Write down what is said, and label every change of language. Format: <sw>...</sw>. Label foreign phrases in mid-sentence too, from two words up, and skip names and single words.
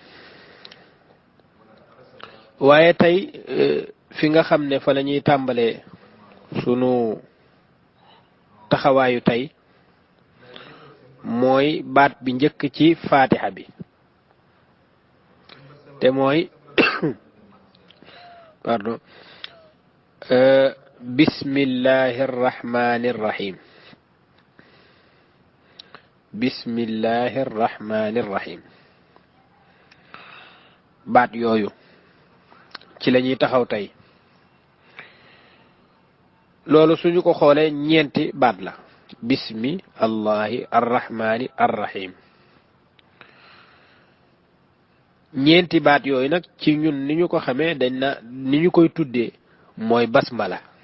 <wo>waaye tey fi nga xam ne fa la ñuy tàmbalee sunu taxawaayu tey mooy baat bi njëkk ci Fatiha bi te mooy pardon</wo> <ar>بسم الله الرحمن الرحيم بسم الله الرحمن الرحيم</ar> <wo>baat yooyu ci la ñuy taxaw tey loolu suñu ko xoolee ñeenti baat la</wo> <ar>بسم الله الرحمن الرحيم</ar> <wo>ñeenti baat yooyu nag ci ñun ni ñu ko xamee dañ na ni ñu koy tuddee mooy basmala</wo>